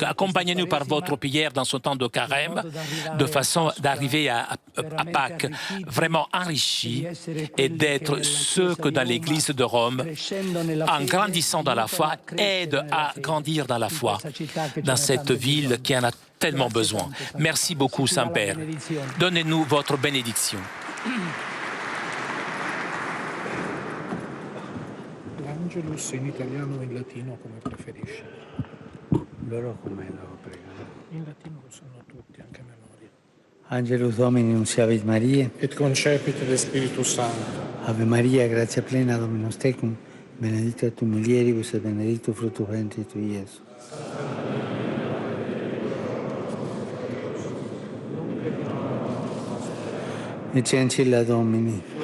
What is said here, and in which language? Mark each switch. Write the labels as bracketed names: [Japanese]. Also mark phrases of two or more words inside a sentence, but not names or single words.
[French] Accompagnez-nous par votre prière dans ce temps de carême, de façon d'arriver à Pâques vraiment enrichis et d'être ceux que dans l'Église de Rome, en grandissant dans la foi, aident à grandir dans la foi, dans cette ville qui en a tellement besoin. Merci beaucoup, Saint-Père. Donnez-nous votre bénédiction. [Italian] L'Angelus in italiano o in latino come preferisci? Loro come lo pregano? In latino lo sanno tutti, anche a memoria. [Latin] Angelus Domini nunciavit Mariae. Et concepit de Spiritus Sancto. Ave Maria, gratia plena, Dominus tecum, benedicta tu mulieribus et benedictus fructus ventris tui, Iesus. Ecce ancilla Domini.